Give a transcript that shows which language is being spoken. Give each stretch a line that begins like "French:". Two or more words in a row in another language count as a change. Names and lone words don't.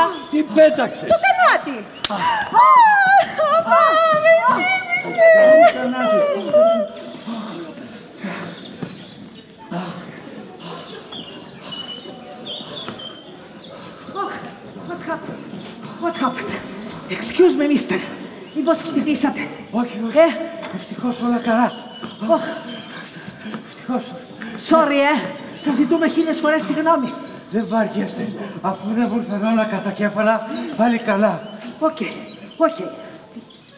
Greek: Τι πέταξες? Το κανάτι.
English: What happened? Excuse me, mister.
Greek: Μήπως χτυπήσατε? Όχι. Ευτυχώς όλα καλά. Ευτυχώς. Sorry, Σας ζητούμε 1000 φορές συγγνώμη. Δεν βαριέστε. Αφού δεν ήρθαν όλα κατά κέφαλα, πάλι καλά.